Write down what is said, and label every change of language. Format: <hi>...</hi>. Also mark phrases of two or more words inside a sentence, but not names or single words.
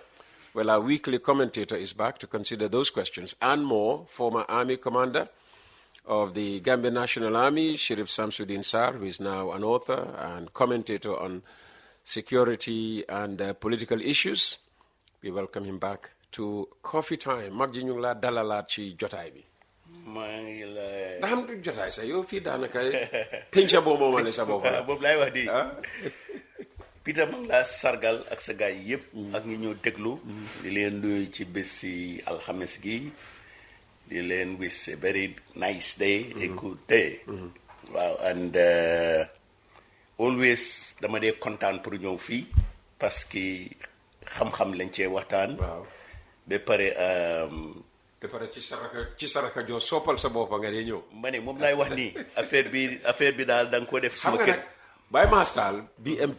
<en>Well, our weekly commentator is back to consider those questions and more. Former Army Commander of the Gambian National Army, Sheriff Samsudeen Sarr, who is now an author and commentator on security and political issues. We welcome him back to Coffee Time.</en> <wo>Magji ñu ngi la dalalaat ci jotaay bi. maa ngi la. ndax am du jotaay sax yow fii daanaka penca boo moomale sa bopp la. boobu laay wax di. Peter maa ngi laa sargal ak sa gaay yëpp. ak ñi ñoo déglu. di leen nuyu ci bés si alxames gi. di leen</wo> <en>wish a very nice day. a good day.</en> <wo>waaw</wo> <en>and always</en> <wo>dama dee kontaan pour ñëw fii</wo> <fr>parce que</fr> <wo>xam-xam lañ cee waxtaan. waaw ba pare. ci saraka joo soppal sa bopp nga dee ñëw. ma ne moom laay wax nii affaire bi daal da nga ko def. suma kër Baye Mastal BMT.</wo>